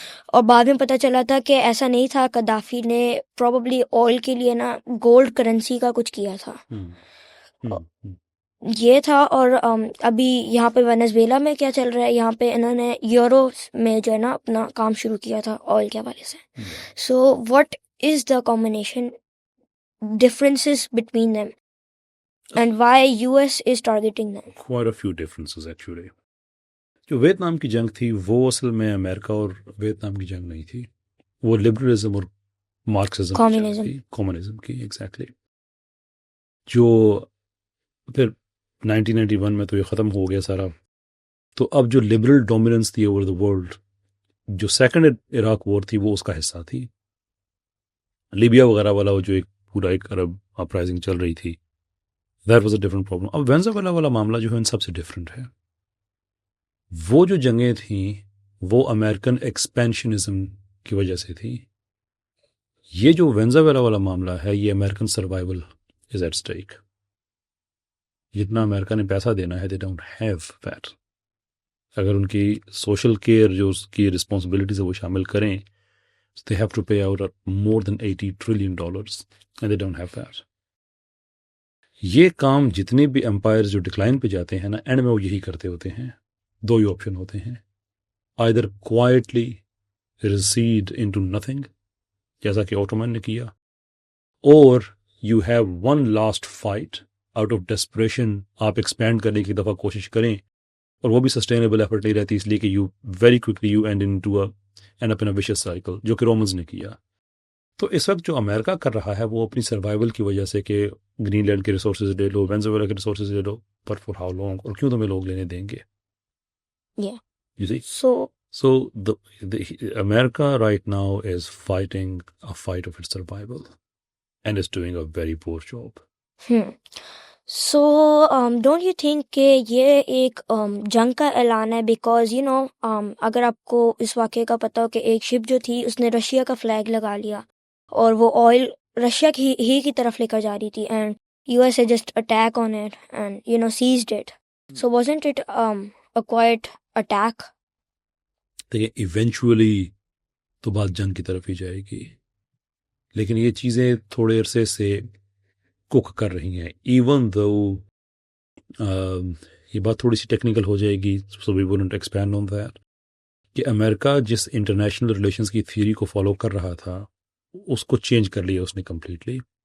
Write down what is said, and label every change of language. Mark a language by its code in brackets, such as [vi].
[ur] اور بعد میں پتہ چلا تھا کہ ایسا نہیں تھا، قدافی نے پروبلی آئل کے لیے نا گولڈ کرنسی کا کچھ کیا تھا. یہ تھا. اور ابھی یہاں پہ وینزویلا میں کیا چل رہا ہے، یہاں پہ انہوں نے یورو میں جو ہے نا اپنا کام شروع کیا تھا آئل کے حوالے سے. [en] So what is the combination differences between them and why US is targeting them? Quite a few differences actually. [ur] جو ویتنام کی جنگ تھی وہ اصل میں امریکہ اور ویتنام کی جنگ نہیں تھی، وہ لبرلزم اور مارکسزم کمیونزم کی ایگزیکٹلی. جو پھر 1991 میں تو یہ ختم ہو گیا سارا. تو اب جو لبرل ڈومیننس تھی [en] over the world, [ur] جو سیکنڈ عراق وار تھی وہ اس کا حصہ تھی. لیبیا وغیرہ والا جو ایک پورا ایک عرب اپرائزنگ چل رہی تھی، [en] That was a different problem. [ur] اب وینزویلا والا معاملہ جو ہے ان سب سے ڈفرینٹ ہے. وہ جو جنگیں تھیں وہ امریکن ایکسپینشنزم کی وجہ سے تھی. یہ جو وینزویلا والا معاملہ ہے یہ American [en] Survival is at stake. [ur] جتنا امریکہ نے پیسہ دینا ہے [en] They don't have that. [ur] اگر ان کی سوشل کیئر جو اس کی رسپانسبلٹیز ہے وہ شامل کریں، [en] they have to pay out more than $80 trillion and they don't have that. [ur] یہ کام جتنے بھی امپائرز جو ڈکلائن پہ جاتے ہیں نا، اینڈ میں وہ یہی کرتے ہوتے ہیں. دو ہی آپشن ہوتے ہیں، [en] either quietly recede into nothing [ur] جیسا کہ اوٹومن نے کیا، [en] or you have one last fight out of desperation. [ur] آپ ایکسپینڈ کرنے کی دفعہ کوشش کریں، اور وہ بھی سسٹینیبل ایفرٹ نہیں رہتی، اس لیے کہ [en] you very quickly you end up in a vicious cycle، [ur] جو کہ رومنز نے کیا. تو اس وقت جو امریکہ کر رہا ہے وہ اپنی سروائیول کی وجہ سے کہ گرین لینڈ کے ریسورسز لے لو، وینزویلا کے ریسورسز لے لو، [en] پر for how long, [ur] اور کیوں تمہیں لوگ لینے دیں گے. [en] You see? So the America right now is fighting a fight of its survival and is doing a very poor job. So don't you think [ur] کہ یہ ایک جنگ کا اعلان ہے؟ بیکاز اگر آپ کو اس واقعے کا پتہ ہو کہ ایک شپ جو تھی اس نے رشیا کا فلیگ لگا لیا اور وہ آئل رشیا کی طرف لے کر جا رہی تھی [en] And U S A just attack on it and seized it. So wasn't it a quiet attack? [ur] دیکھیں ایونچولی تو بات جنگ کی طرف ہی جائے گی، لیکن یہ چیزیں تھوڑے عرصے سے کک کر رہی ہیں. ایون دو یہ بات تھوڑی سی ٹیکنیکل ہو جائے گی، [en] so we won't expand on that, [ur] کہ امریکہ جس انٹرنیشنل ریلیشنز کی تھیوری کو فالو کر رہا تھا اس کو چینج کر لیا اس نے کمپلیٹلی.